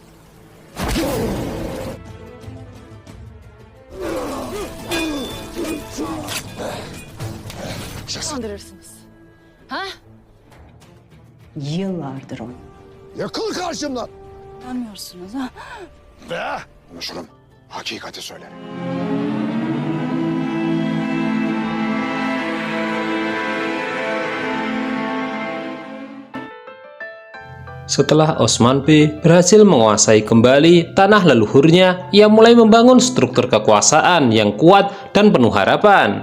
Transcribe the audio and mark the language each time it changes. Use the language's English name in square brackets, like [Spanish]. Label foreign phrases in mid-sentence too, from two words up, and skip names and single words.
[Turkish] Kandırırsınız. Ha? Yıllardır onu. Yakıl karşımdan. Anlamıyorsunuz ha? Be! Konuşurum. Hakikati söyle. [Indonesian] Setelah Osman B berhasil menguasai kembali tanah leluhurnya, ia mulai membangun struktur kekuasaan yang kuat dan penuh harapan.